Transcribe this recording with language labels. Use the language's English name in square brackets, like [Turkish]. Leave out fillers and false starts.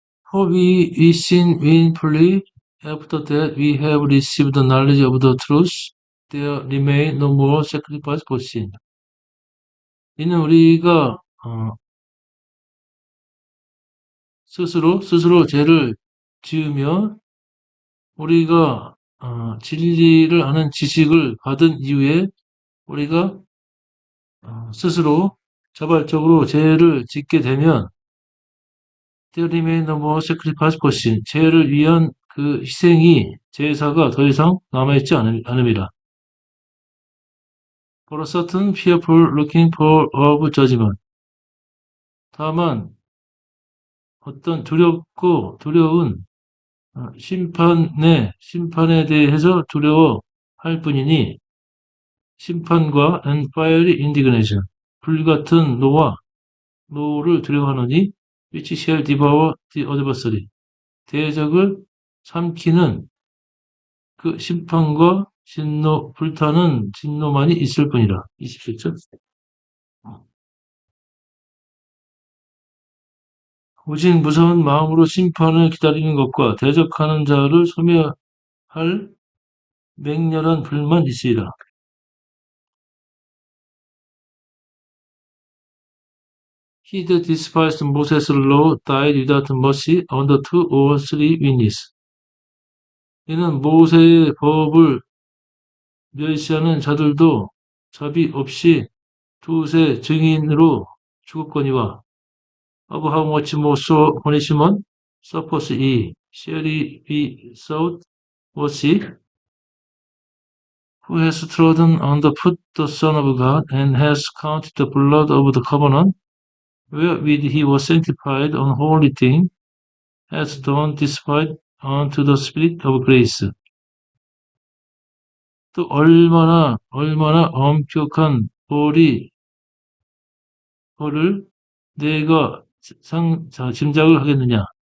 [English] For we sin willfully after that we have received the knowledge of the truth. There remain no more sacrifice for sin. [Korean] 이는 우리가 스스로 죄를 지으며 우리가 진리를 아는 지식을 받은 이후에 우리가 스스로 자발적으로 죄를 짓게 되면 [English] there remain no more sacrifice for sin. [Korean] 죄를 위한 그 제사가 더 이상 남아있지 않음이라. [English] For a certain fearful looking for of judgment. [Korean] 다만 어떤 두려운 심판에 대해서 두려워할 뿐이니 심판과 [English] and fiery indignation [Korean] 불같은 노를 두려워하노니 [English] which shall devour the adversary [Korean] 대적을 삼키는 그 심판과 불타는 진노만이 있을 뿐이라. 27절. 오직 무서운 마음으로 심판을 기다리는 것과 대적하는 자를 소멸할 맹렬한 불만 있으리라. [English] He that despised Moses' law died without mercy under 2 or 3 witnesses. [Korean] 이는 모세의 법을 멸시하는 자들도 자비 없이 두세 증인으로 죽었거니와 [English] of how much more so punishment suffers he, shall he be sought worthy, who has trodden underfoot the Son of God, and has counted the blood of the covenant, wherewith he was sanctified on holy thing, has done despite unto the Spirit of grace. [Korean] 또 얼마나 엄격한 벌을 내가 짐작을 하겠느냐.